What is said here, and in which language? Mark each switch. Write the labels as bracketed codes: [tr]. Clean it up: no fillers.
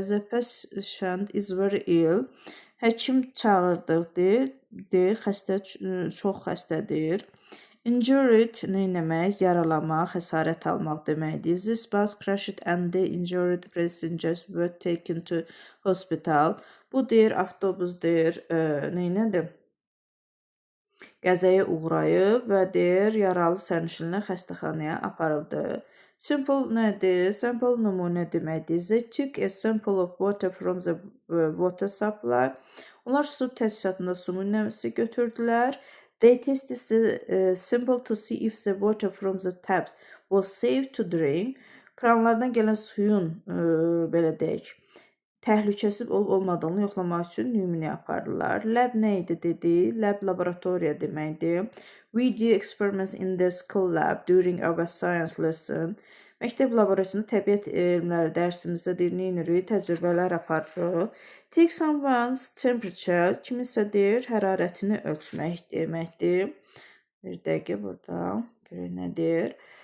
[en] The patient is very ill. [az] Həkim çağırdıq deyir, xəstə çox xəstədir. Injured nə demək? Yaralamaq, xəsarət almaq deməkdir. [en] This bus crashed and the injured passengers were taken to hospital. [az] Bu deyir, avtobus deyir, neynədir? Qəzaya uğrayıb və deyir, yaralı sərnişinlər xəstəxanaya aparıldı. Simple nədir? Simple nümunə deməkdir. [en] They took a sample of water from the water supply. [az] Onlar su təchizatında su nümunəsi götürdülər. [en] They tested the sample to see if the water from the taps was safe to drink. [az] Kranlardan gələn suyun, belə deyək, təhlükəsiz olub-olmadığını yoxlamaq üçün nümunə apardılar. Lab nə idi dedi? Lab laboratoriya deməkdir. [en] We do experiments in the school lab during our science lesson. [az] Məktəb laboratoriyasında təbiət elmləri dərsimizdə deyirik, təcrübələr aparırıq. [en] Take someone's temperature, [az] kiminsə deyir, hərarətini ölçmək deməkdir. Bir dəqiqə burada görək nədir?